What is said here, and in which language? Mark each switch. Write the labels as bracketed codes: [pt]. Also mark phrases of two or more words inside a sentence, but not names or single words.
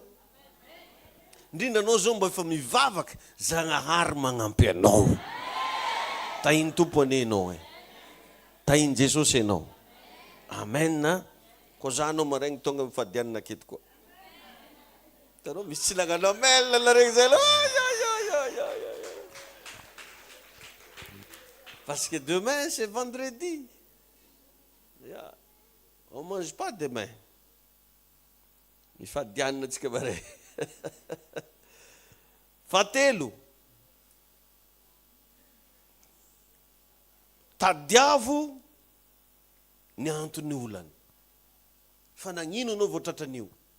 [mg] Indrindra anao zao mba efa mivavaka Zagnahary magnampy anao. Tahiny tompo anenao tahiny Jesosy anao. Amen na. Koa za anao maraigny tonga mifadianina aketo koa. Tanao misy tsy lagnanao mel la regny zay. [fr] Parce que demain c'est vendredi. Yeah. On mange pas demain. [mg] Mifadianina tsika bare. Fatelo. Tadiavo ny antony olana. Fa nagnino anao vao tratran'io?